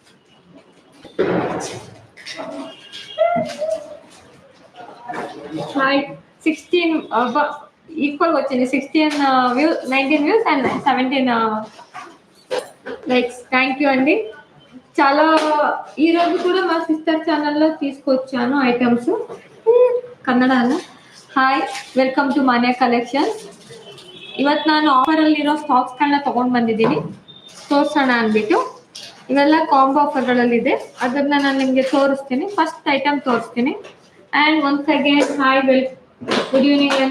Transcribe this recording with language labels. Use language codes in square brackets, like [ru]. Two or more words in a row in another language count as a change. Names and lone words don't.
[te] హాయ్ 16 ఈక్వల్ వచ్చింది. 16 వ్యూస్, 19 వ్యూస్ అండ్ 17 లైక్స్. థ్యాంక్ యూ అండి. చాలా ఈరోజు కూడా మా సిస్టర్ ఛానల్లో తీసుకొచ్చాను [kn] ಐಟಮ್ಸ್ ಕನ್ನಡ ಅಲ್ಲ. ಹಾಯ್, [en] welcome to [kn] ಮಾನ್ಯ ಕಲೆಕ್ಷನ್ಸ್. ಇವತ್ತು ನಾನು ಆಫರಲ್ಲಿರೋ ಸ್ಟಾಕ್ಸ್ಗಳನ್ನ ತೊಗೊಂಡು ಬಂದಿದ್ದೀನಿ, ತೋರಿಸೋಣ ಅಂದ್ಬಿಟ್ಟು. ಇವೆಲ್ಲ ಕಾಂಬೋ ಆಫರ್ಗಳಲ್ಲಿದೆ, ಅದನ್ನ ನಾನು ನಿಮಗೆ ತೋರಿಸ್ತೀನಿ. ಫಸ್ಟ್ ಐಟಮ್ ತೋರಿಸ್ತೀನಿ. [en] and once again hi, good evening [kn] ಅಂడి.